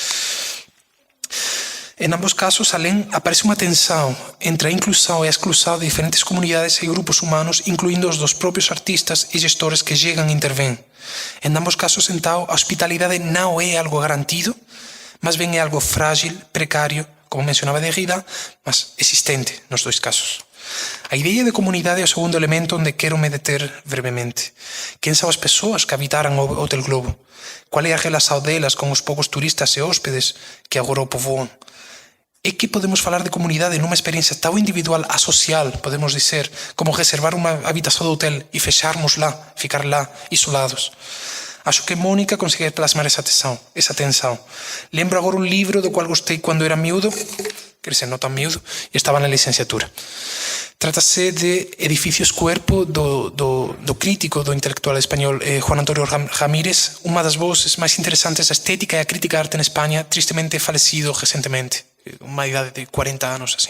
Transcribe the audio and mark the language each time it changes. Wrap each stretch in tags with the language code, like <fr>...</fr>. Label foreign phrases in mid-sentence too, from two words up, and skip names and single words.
<gl>En ambos casos, alén, aparece unha tensão entre a inclusão e a exclusão de diferentes comunidades e grupos humanos, incluindo os dos propios artistas e gestores que chegan e intervén. En ambos casos, então, a hospitalidade non é algo garantido, mas ben é algo frágil, precario, como mencionaba Derrida, mas existente nos dois casos.</gl> <pt>A ideia de comunidade é o segundo elemento onde quero me deter brevemente.</pt> <gl>Quen são as persoas que habitaran o Hotel Globo? Qual é a relação delas con os poucos turistas e hóspedes que agora o povoan? É que podemos falar de comunidade nunha experiencia tão individual a social, podemos dizer, como reservar unha habitación do hotel e fecharnos lá, ficar lá, isolados. Acho que Mónica consegue plasmar esa tensão. Lembro agora un libro do cual gostei cando era miúdo, quer dizer, non tan miúdo, e estaba na licenciatura. Trátase de Edificios Cuerpo do crítico, do intelectual español Juan Antonio Ramírez, unha das voces máis interesantes da estética e a crítica de arte en España, tristemente falecido recentemente, unha idade de 40 anos así.</gl>